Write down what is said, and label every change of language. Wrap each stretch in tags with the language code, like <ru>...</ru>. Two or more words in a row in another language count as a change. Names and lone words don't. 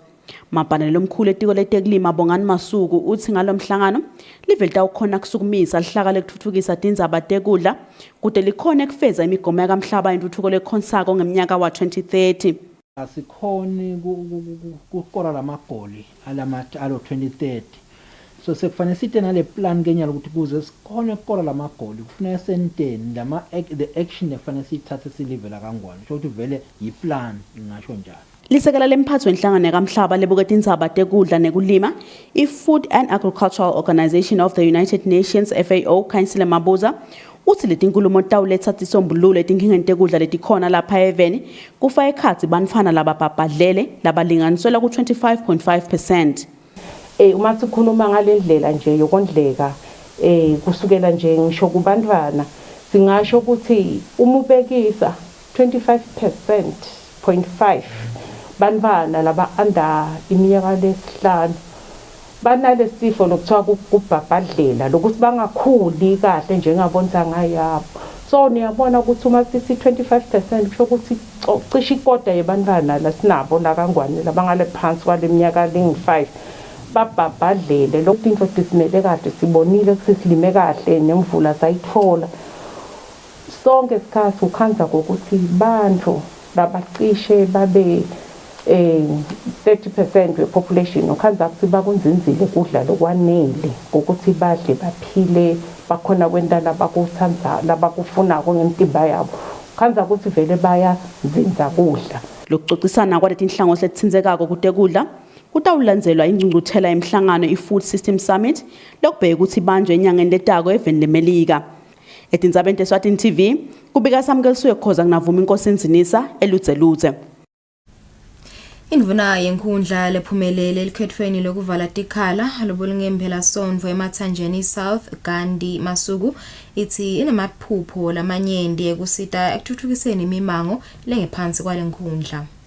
<ss>Mabhanele lomkhulu etiko letekulima Bongani Masuku uthi ngalomhlangano live litawukhona kusukumisa lihlaka lekuthuthukisa tindzaba tekudla kude likhona kufeza imigomo yakamhlaba yentuthuko lekhonsako ngeminyaka wa 2030. Asikhoni kukora lamagoli alo 2030, so sekufanele site nale plan kenyalo ukuthi kuze sikhone ukora lamagoli kufanele senteni</ss> <en>the action</en> <ss>efanele sithathe silivela kangwane so ukuthi vele yiplan ngisho njalo. Lisekela lemphatho enhlangano yakamhlaba lebuka tindzaba tekudla nekulima i-Food and Agricultural Organization of the United Nations FAO Kusile Mabuza uthi letinkulumo tawuletha tisombululo etinkingeni tekudla letikhona lapha eveni kufa ekhatsi banifana lababhabhadlele labalinganiswela ku 25.5%. Uma sikhuluma ngalendlela nje yokondleka kusukela nje ngisho kubantwana singasho ukuthi uma ubekisa 25.5% bantwana laba under iminyaka lesihlanu banalesifo lokuthiwa kubhabhadlela lokuthi bangakhuli kahle njengabonta ngayabo. so niyabona ukuthi uma sithi 25% kusho ukuthi cishe ikota yebantwana la sinabo la kangwane labangale phansi kwale minyaka lingi-5 babhabhadlele lokhu into disimele kade sibonile ukuthi silime kahle nemvula sayithola sonke isikhathi ukhanza kokuthi bantu labacishe babe 30% wepopulation ukhanza ukuthi bakunzinzile kudla lokwanele ukuthi badle baphile bakhona kwentana bakuthanza labakufunako ngentimba yabo ukhanza ukuthi vele bayazinza kudla lokucocisana kwaleti nhlangothi lethinzekako kude kudla kutawulandzelwa ingcungcuthela emhlangano i-Food System Summit lokubheka ukuthi banjwe enyangeni letako eveni lemelika etindzabeni Eswatini TV kubika samkelisiwe Khoza kunavuma inkosi Nzinisa eludzeludze. Indvuna yenkundla lephumelele elikhethweni lokuvala tikhala lobulingempela sonvo emathanjeni South Gandhi Masuku ithi inamaphupho lamanyenti ekusita ekuthuthukiseni imimango lengephansi kwalenkundla.</ss>